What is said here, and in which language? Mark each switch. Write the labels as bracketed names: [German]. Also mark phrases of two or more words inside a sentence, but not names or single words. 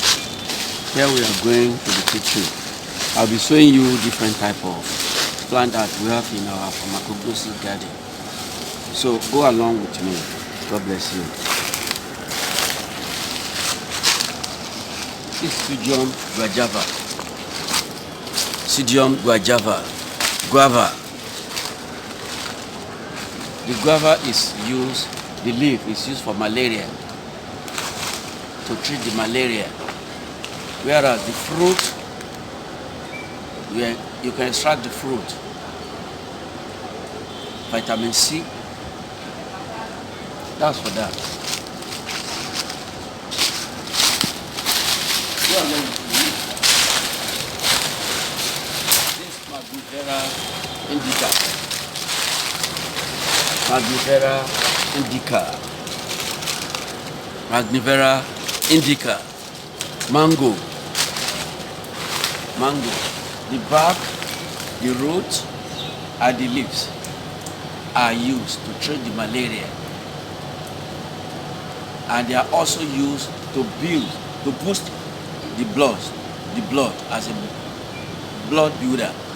[English] Here we are going to the kitchen. I'll be showing you different type of plant that we have in our pharmacognosy garden. So go along with me. God bless you. This is Psidium guajava. Psidium guava. The guava is used, the leaf is used for malaria, to treat the malaria. Whereas the fruit, you can extract the fruit. Vitamin C, that's for that. This Magnifiera indica. Magnifiera indica. Mango. The bark, the root, and the leaves are used to treat the malaria. And they are also used to boost the blood as a blood builder.